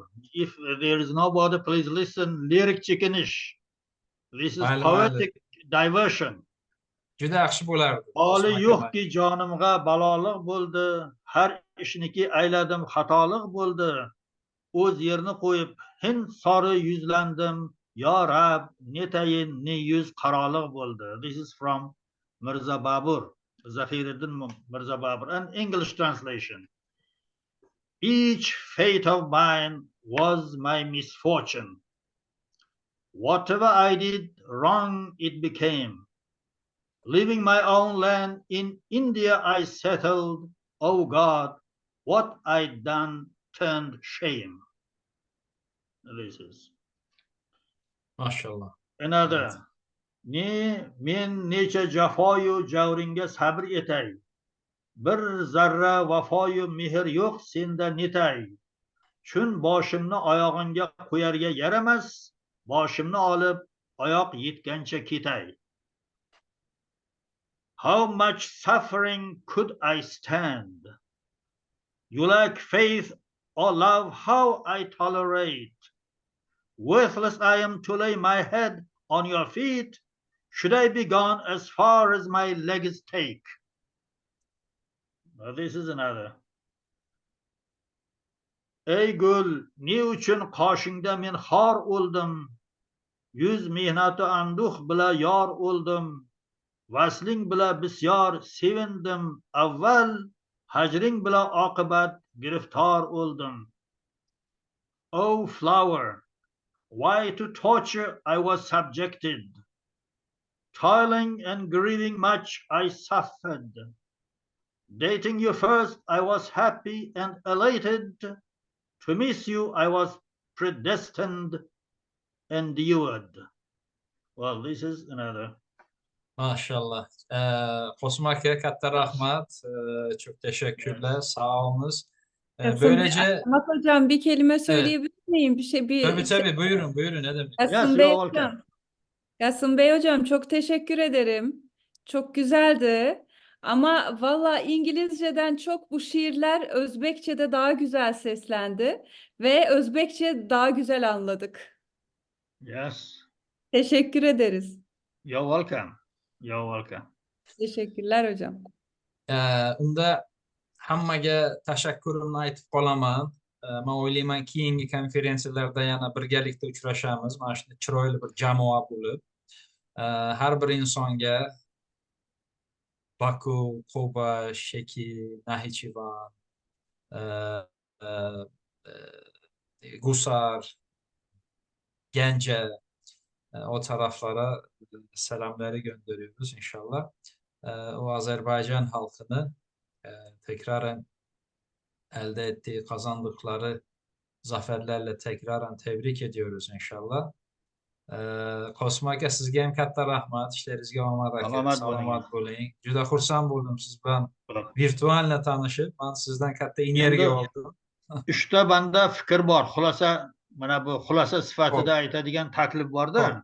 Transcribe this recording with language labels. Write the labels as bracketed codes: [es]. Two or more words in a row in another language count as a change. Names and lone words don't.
[en] If there is nobody, please listen. Lyric chickenish. This is poetic diversion. [uz] Juda yaxshi bo'lardi. Holi yo'qki jonimga baloliq bo'ldi. Har ishniki ayladim xatoliq bo'ldi. O'z yerni qo'yib hind sori yuzlandim. Yo Rab, netayin ne yuz qaroliq bo'ldi. [en] This is from Mirza Babur. Zafiruddin Mirza Babur, an English translation. Each fate of mine was my misfortune. Whatever I did wrong, it became. Leaving my own land in India, I settled. Oh God, what I'd done turned shame. This is. MashaAllah. Another. [uz] Ne men necha jafoyu javringa sabr etay. Bir zarra vafoyu mehr yo'q senda netay. Chun boshimni oyog'ingga qo'yarga yaramas, boshimni olib oyoq yetgancha ketay. [en] How much suffering could I stand? You lack faith or love, how I tolerate. Worthless I am to lay my head on your feet. Should I be gone as far as my legs take? Now this is another. [uz] Ey gul, ne uchun qoshingda men xor o'ldim. Yuz mehnatu anduh bila yor o'ldim. Vasling bila bisyor sevindim. Avval hajring bila oqibat giriftor o'ldim. [en] O flower, why to torture I was subjected. Toiling and grieving much I suffered. Dating you first, I was happy and elated. To miss you, I was predestined, endured. Well, this is another. MashaAllah. [uz] Qosim aka, katta rahmat. [tr] Çok teşekkürler. Sağ olunuz. Böylece Ahmet hocam bir kelime söyleyebilir miyim? Bir şey tabii buyurun ne demek. Yasın Bey hocam. Yasın Bey hocam çok teşekkür ederim. Çok güzeldi. Ama valla İngilizceden çok bu şiirler Özbekçe'de daha güzel seslendi ve Özbekçe daha güzel anladık. [en] Yes. [tr] Teşekkür ederiz. [en] You're welcome. You're welcome. [tr] Teşekkürler hocam. [uz] Unda hammaga tashakkurimni aytib qolaman. Men o'ylayman keyingi konferensiyalarda yana birgalikda uchrashamiz. Mana shunday chiroyli bir jamoa bo'lib. Har bir insonga Baku, Quba, Sheki, Naxichivan, Gusar, [tr] Gence o taraflara selamları gönderiyoruz inşallah. O Azerbaycan halkını tekraren elde ettiği, kazandıkları zaferlerle tekraren tebrik ediyoruz inşallah. [uz] Qosim aka, sizga ham katta rahmat. Ishlaringizga omad aka. Salomat bo'ling. Juda xursand bo'ldim siz bilan virtualni tanishib. Men sizdan katta energiya oldim. Uchta banda fikr bor. Xulosa, mana bu xulosa sifatida aytadigan taklif borda.